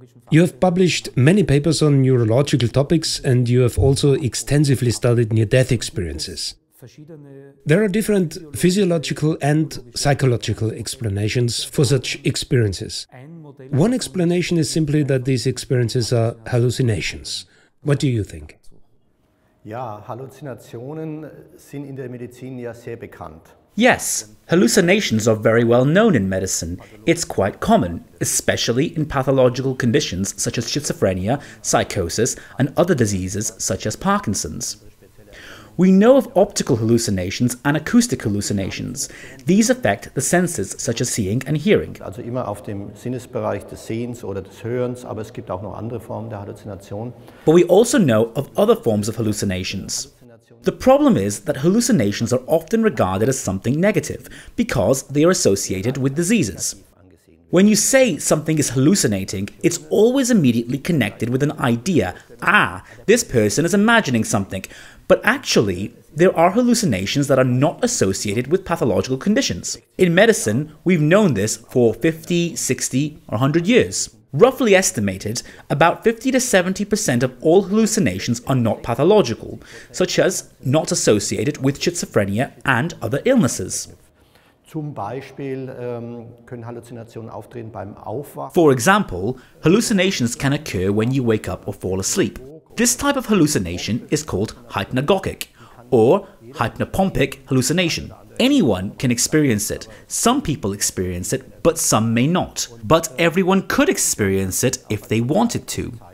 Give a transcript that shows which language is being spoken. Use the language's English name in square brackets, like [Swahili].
[English] You have published many papers on neurological topics, and you have also extensively studied near-death experiences. There are different physiological and psychological explanations for such experiences. One explanation is simply that these experiences are hallucinations. What do you think? [German] Ja, Halluzinationen sind in der Medizin ja sehr bekannt. [English] Yes, hallucinations are very well known in medicine. It's quite common, especially in pathological conditions such as schizophrenia, psychosis, and other diseases such as Parkinson's. We know of optical hallucinations and acoustic hallucinations. These affect the senses such as seeing and hearing. [German] Also immer auf dem Sinnesbereich des Sehens oder des Hörens, aber es gibt auch noch andere Formen der Halluzination. [English] But we also know of other forms of hallucinations. The problem is that hallucinations are often regarded as something negative because they are associated with diseases. When you say something is hallucinating, it's always immediately connected with an idea. Ah, this person is imagining something. But actually, there are hallucinations that are not associated with pathological conditions. In medicine, we've known this for 50, 60, or 100 years. Roughly estimated, about 50 to 70% of all hallucinations are not pathological, such as not associated with schizophrenia and other illnesses. [German] Zum Beispiel können Halluzinationen auftreten beim Aufwachen. [English] For example, hallucinations can occur when you wake up or fall asleep. This type of hallucination is called hypnagogic or hypnopompic hallucination. Anyone can experience it. Some people experience it, but some may not. But everyone could experience it if they wanted to.